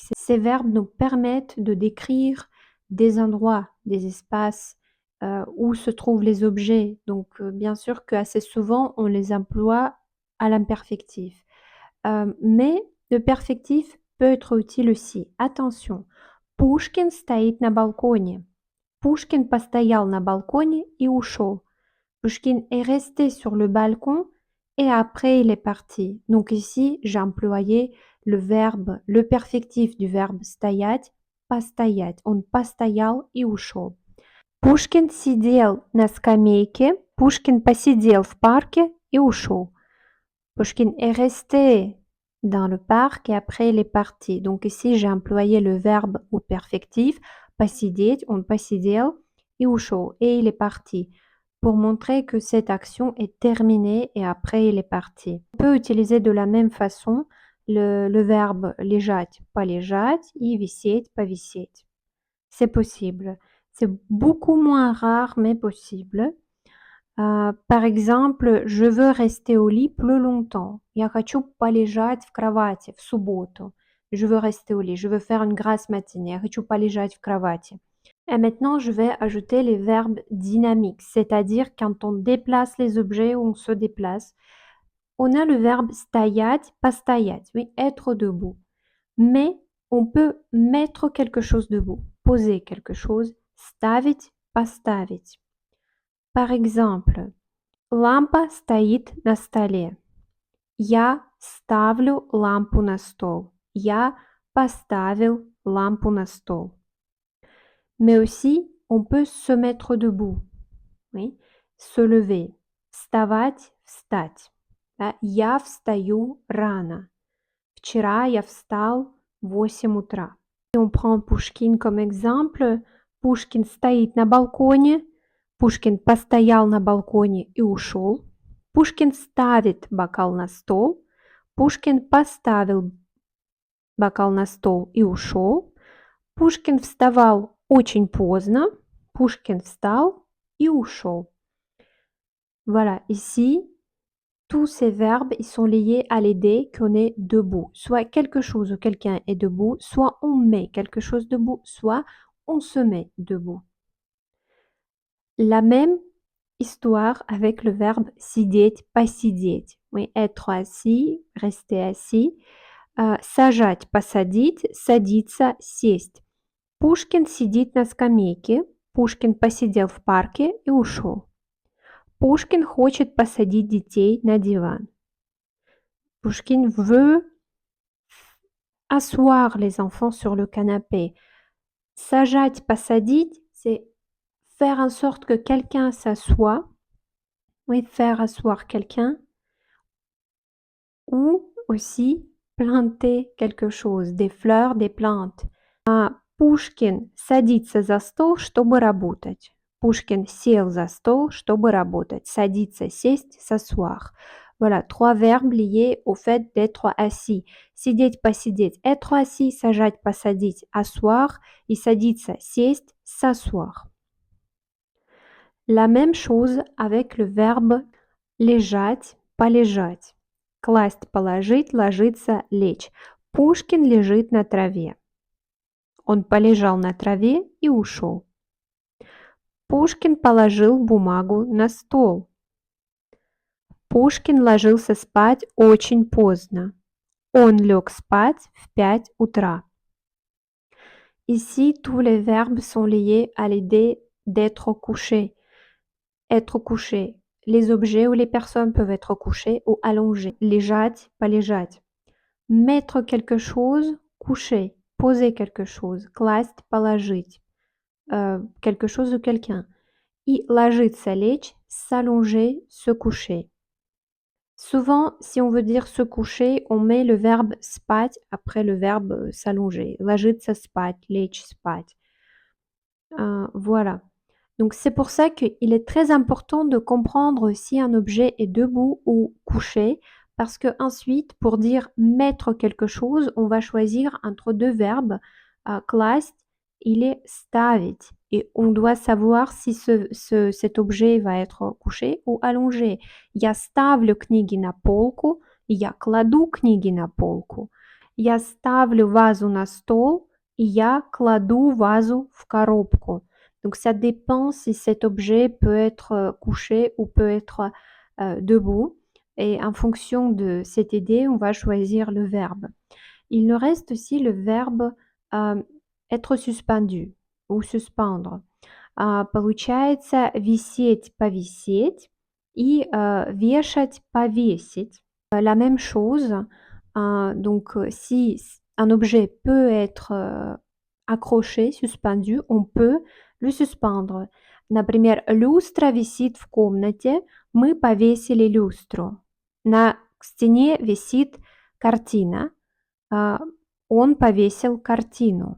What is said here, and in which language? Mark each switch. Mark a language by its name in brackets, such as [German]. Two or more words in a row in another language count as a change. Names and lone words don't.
[French] Ces verbes nous permettent de décrire des endroits, des espaces où se trouvent les objets. Donc bien sûr qu'assez souvent, on les emploie à l'imperfectif. Mais le perfectif peut être utile aussi. Attention, [Russian] Пушкин стоит на балконе. Пушкин постоял на балконе и ушел. [French] Pushkin est resté sur le balcon et après il est parti. Donc ici, j'ai employé le perfectif du verbe [Russian] стоять, постоять. Он постоял и ушел. Пушкин сидел на скамейке. Пушкин посидел в парке и ушел. [French] Pushkin est resté dans le parc et après il est parti. Donc ici, j'ai employé le verbe au perfectif. [Russian] Посидеть, он посидел и ушел. [French] Et il est parti. pour montrer que cette action est terminée et après il est parti. On peut utiliser de la même façon le verbe [Russian] лежать, полежать и висеть, повисеть. [French] C'est possible. C'est beaucoup moins rare, mais possible. Par exemple, je veux rester au lit plus longtemps. [Russian] Я хочу полежать в кровати в субботу. [French] Je veux rester au lit. Je veux faire une grasse matinée. [Russian] Я хочу полежать в кровати. [French] Et maintenant, je vais ajouter les verbes dynamiques, c'est-à-dire quand on déplace les objets ou on se déplace. On a le verbe [Russian] стоять, постоять, [French] oui, être debout. Mais on peut mettre quelque chose debout, poser quelque chose, [Russian] ставить, поставить. [French] Par exemple, [Russian] лампа стоит на столе. Я ставлю лампу на стол. Я поставил лампу на стол. [French] Mais aussi, on peut se mettre debout, oui, se lever. [Russian] Вставать, встать. Я встаю рано. Вчера я встал в 8 утра. [French] Et on prend Пушкин comme exemple. [Russian] Пушкин стоит на балконе. Пушкин постоял на балконе и ушел. Пушкин ставит бокал на стол. Пушкин поставил бокал на стол и ушел. Пушкин вставал очень поздно. Пушкин встал и ушел. [French] Voilà, ici, tous ces verbes, ils sont liés à l'idée qu'on est debout. Soit quelque chose ou quelqu'un est debout, soit on met quelque chose debout, soit on se met debout. La même histoire avec le verbe [Russian] сидеть, посидеть. [French] Oui, être assis, rester assis. [Russian] Сажать, посадить, садиться, сесть. Пушкин сидит на скамейке. Пушкин посидел в парке и ушел. Пушкин хочет посадить детей на диван. [French] Пушкин veut asseoir les enfants sur le canapé. [Russian] Сажать, посадить, [French] c'est faire en sorte que quelqu'un s'assoie. Oui, faire asseoir quelqu'un. Ou aussi planter quelque chose, des fleurs, des plantes. [Russian] Пушкин садится за стол, чтобы работать. Пушкин сел за стол, чтобы работать. Садиться, сесть, [French] s'asseoir. Voilà, trois verbes liés au fait d'être assis. [Russian] Сидеть, посидеть, [French] être assis, [Russian] сажать, посадить, asseoir. И садиться, сесть, [French] s'asseoir. La même chose avec le verbe [Russian] лежать, полежать. Класть, положить, ложиться, лечь. Пушкин лежит на траве. Он полежал на траве и ушел. Пушкин положил бумагу на стол. Пушкин ложился спать очень поздно. Он лег спать в 5 утра. [French] Ici, tous les verbes sont liés à l'idée d'être couché. Être couché. Les objets ou les personnes peuvent être couchés ou allongés. [Russian] Лежать, полежать. [French] Mettre quelque chose, coucher. Poser quelque chose. [Russian] Класть, положить. [French] Quelque chose ou quelqu'un. [Russian] И ложиться, лечь, [French] s'allonger, se coucher. Souvent, si on veut dire se coucher, on met le verbe спать après le verbe s'allonger. [Russian] Ложиться спать, лечь спать. [French] Voilà. Donc c'est pour ça qu'il est très important de comprendre si un objet est debout ou couché, parce que ensuite, pour dire mettre quelque chose, on va choisir entre deux verbes. [Russian] Класть или ставить. [French] Et on doit savoir si cet objet va être couché ou allongé. [Russian] Я ставлю книги на полку, я кладу книги на полку. Я ставлю вазу на стол, и я кладу вазу в коробку. [French] Donc ça dépend si cet objet peut être couché ou peut être debout. Et en fonction de cette idée, on va choisir le verbe. Il nous reste aussi le verbe être suspendu ou suspendre. [Russian] Получается висеть, повисеть и вешать, повесить. [French] La même chose. Donc si un objet peut être accroché, suspendu, on peut le suspendre. [Russian] Например, люстра висит в комнате, мы повесили люстру. На стене висит картина, он повесил картину.